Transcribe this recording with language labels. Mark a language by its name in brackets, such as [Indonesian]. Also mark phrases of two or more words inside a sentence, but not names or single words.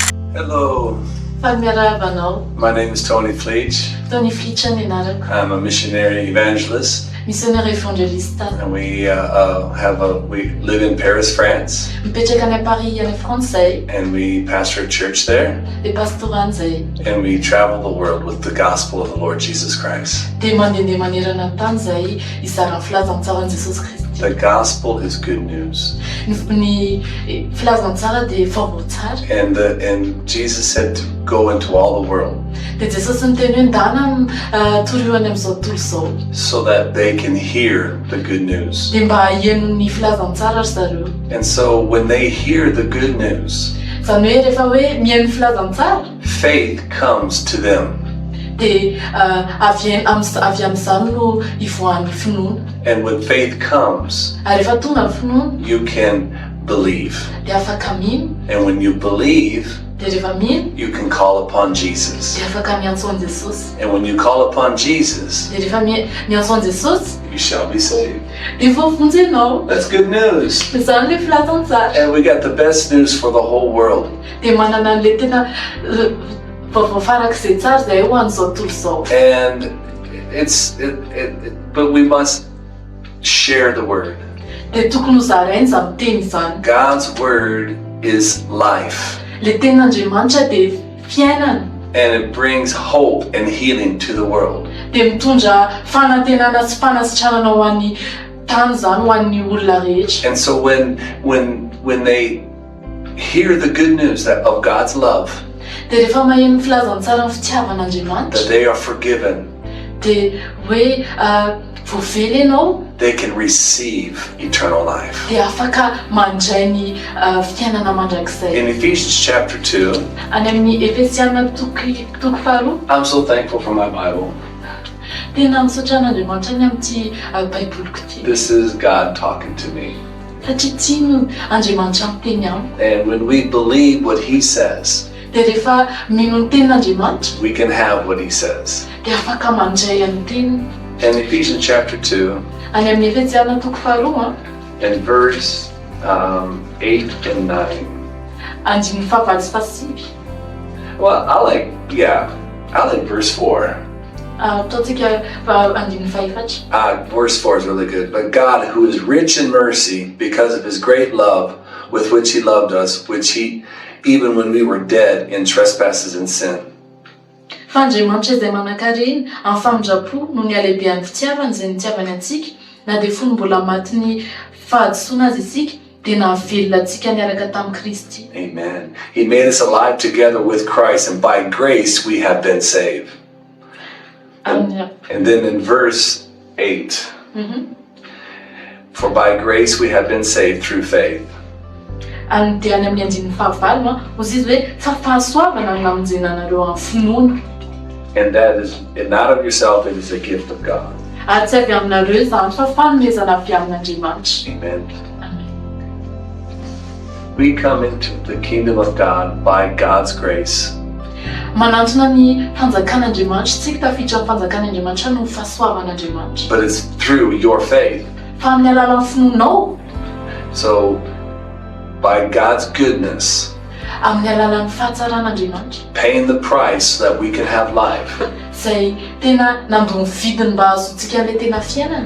[English] Hello. My name is Tony Fleege. [Malagasy] Tony Fleege nenarako. [English] I'm a missionary evangelist. [French] Missionnaire évangéliste. [English] And we live in Paris, France. [Malagasy] Mipetraka any Paris any Francais. [English] And we pastor a church there. [Malagasy] Dia pastorany zay. [English] And we travel the world with the gospel of the Lord Jesus Christ. [Malagasy] Dia mandehandeha manerana ny tany zay izarany filazantsara Jesosy Kristy. [English] The gospel is good news. [Malagasy] Ny filazantsara dia vaovao tsara. [English] And Jesus said to go into all the world. [Malagasy] Dia Jesosy niteny hoe ndana torohany amin'izao tontolo izao. [English] So that they can hear the good news. [Malagasy] Dia mba hihaino ny filazantsara ry zareo. [English] And so when they hear the good news, [Malagasy] zany hoe rehefa hoe mihaino filazantsara, [English] faith comes to them. [Malagasy] Dia avy amin'izany no ivoahan'ny finoana. [English] And when faith comes, [Malagasy] Ary rehefa tonga ny finoana, [English] you can believe. [Malagasy] dia afaka mino. [English] And when you believe, [Malagasy] Dia rehefa mino, [English] you can call upon Jesus. [Malagasy] dia afaka miantso an Jesosy. [English] And when you call upon Jesus, [Malagasy] Dia rehefa miantso an Jesosy, [English] you shall be saved. [Malagasy] dia voavonjy ianao. [English] That's good news. [Malagasy] Izany le filazantsara. [English] And we got the best news for the whole world. [Malagasy] Dia manana an'le tena vaovao farak'izay tsara zay ho an'izao tontolo izao. [English] And but we must share the word. [Malagasy] Dia tokony ho zarainy izany teny izany. [English] God's word is life. [Malagasy] Le tenin'Andriamanitra dia fiainana. [English] And it brings hope and healing to the world. [Malagasy] Dia mitondra fanantenana sy fanasitranana ho an'ny tany zany, ho an'ny olona rehetra. [English] And so when they hear the good news of God's love, [Malagasy] Dia rehefa maheno filazantsara ny fitiavan'Andriamanitra, [English] that they are forgiven, [Malagasy] dia hoe voavely ianao, [English] they can receive eternal life. [Malagasy] dia afaka mandray ny fiainana mandrakizay. [English] In Ephesians chapter 2, [Malagasy] Any amin'ny Efesiana toko faharoa, [English] I'm so thankful for my Bible. [Malagasy] tena misaotra an'Andriamanitra ny amin'ity baiboloko ity. [English] This is God talking to me. [Malagasy] Satria ity no Andriamanitra miteny amiko. [English] And when we believe what He says, [Malagasy] Dia rehefa mino ny tenin'Andriamanitra, [English] we can have what He says. [Malagasy] dia afaka mandray an'ny teniny. [English] In Ephesians chapter 2, [Malagasy] Any amin'ny Efesiana toko faharoa, [English] in verse 8 and 9. [Malagasy] andiny fahavalo sy fahasivy. [English] Well, I like verse 4. [Malagasy] Ataontsika andiny fahaefatra. [English] Verse 4 is really good. But God, who is rich in mercy, because of His great love with which He loved us, even when we were dead in trespasses and sin. [Malagasy] Fa Andriamanitra izay manan-karena amin'ny famindrapo no ny halehibehan'ny fitiavany izay nitiavany antsika, na dia fony mbola maty ny fahadisoana azy isika, dia nahavelona antsika niaraka tamin'i Kristy. Amen. [English] He made us alive together with Christ, and by grace we have been saved. And then in verse 8, for by grace we have been saved through faith. [Malagasy] Any dia any amin'ny andininy fahavalo hozy izy hoe fa fahasoavana no namonjenanareo amin'ny finoana. [English] And that is not of yourself, it is a gift of God. [Malagasy] Ary tsy avy aminareo izany fa fanomezana avy amin'Andriamanitra. Amen. Amen. [English] We come into the kingdom of God by God's grace. [Malagasy] Manantona ny fanjakan'Andriamanitra, tsika tafiditra amin'ny fanjakan'Andriamanitra no fahasoavan'Andriamanitra. [English] But it's through your faith. [Malagasy] Fa amin'ny alalan'ny finoanao. [English] So, by God's goodness, [Malagasy] Amin'ny alalan'ny fahatsaran'Andriamanitra, [English] paying the price so that we can have life. [Malagasy] Zay tena nandoa ny vidiny mba azontsika le tena fiainana.